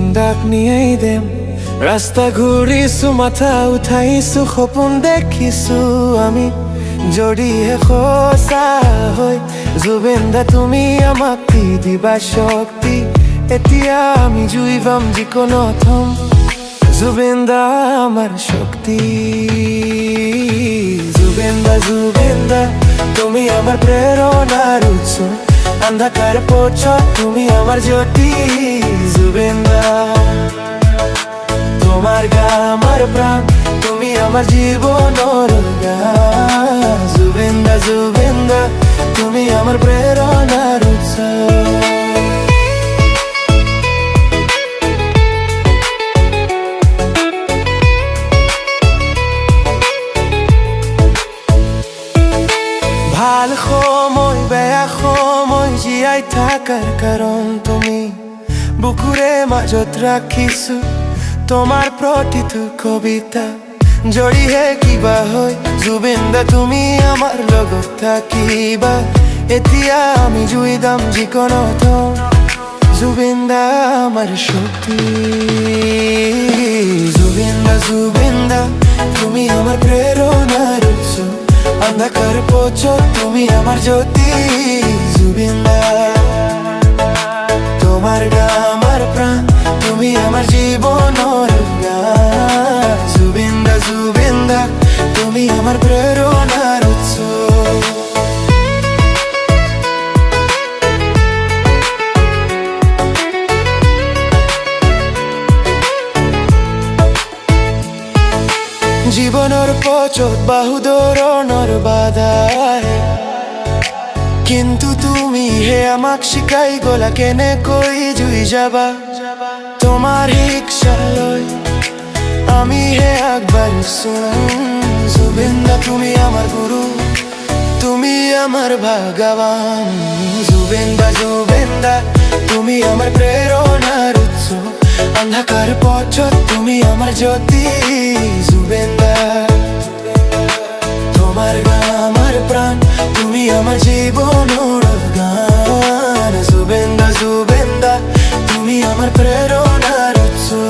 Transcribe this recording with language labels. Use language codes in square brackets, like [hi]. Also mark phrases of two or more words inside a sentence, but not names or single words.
[as] জুবিনদাক নিয়েই দেম ৰাস্তা ঘূৰিছো মাথা উঠাইছো সপোন দেখিছো আমি যদিহে সঁচা হয় জুবিনদা তুমি আমাক দি দিবা শক্তি এতিয়া আমি জুই পাম যিকোনো থম জুবিনদা আমার শক্তি [bn] জুবিনদা জুবিনদা তুমি আমার প্রেরণার উৎস অন্ধকার পথ তুমি আমার জ্যোতি জুবিনদা তোমার গান আমার প্রাণ তুমি আমার জীবনের গান জুবিনদা জুবিনদা তুমি আমার প্রেরণার উৎস [as] ভাল সময় বেয়া সময় জীয়াই থাকাৰ কাৰণ তুমি বুকুৰে মাজত ৰাখিছো তোমাৰ প্ৰতিটো কবিতা যদিহে কিবা হয় জুবিনদা তুমি আমাৰ লগত থাকিবা এতিয়া আমি জুই দাম যিকোনো থম জুবিনদা আমার শক্তি [bn] জুবিনদা জুবিনদা তুমি আমার প্রেরণার উৎস অন্ধকার পথ তুমি আমার জ্যোতি জুবিনদা তোমার গান আমার প্রাণ তুমি আমার জীবনের গান জুবিনদা জুবিনদা তুমি আমার প্রেরণার উৎস [as] জীবনের পথত বহু ধৰণৰ বাধা কিন্তু তুমি হে আমাক শিকাই গলা কেনেকৈ জুই যাবা তোমার শিক্ষা লৈ আমি হে আগবাঢ়িছো [bn] জুবিনদা তুমি আমার গুরু তুমি আমার ভগবান জুবিনদা জুবিনদা তুমি আমার প্রেরণার উৎস অন্ধকার পথ তুমি আমার জ্যোতি জুবিনদা তোমার গান আমার প্রাণ তুমি আমার জীবনের গান জুবিনদা জুবিনদা তুমি আমার প্রেরণার উৎস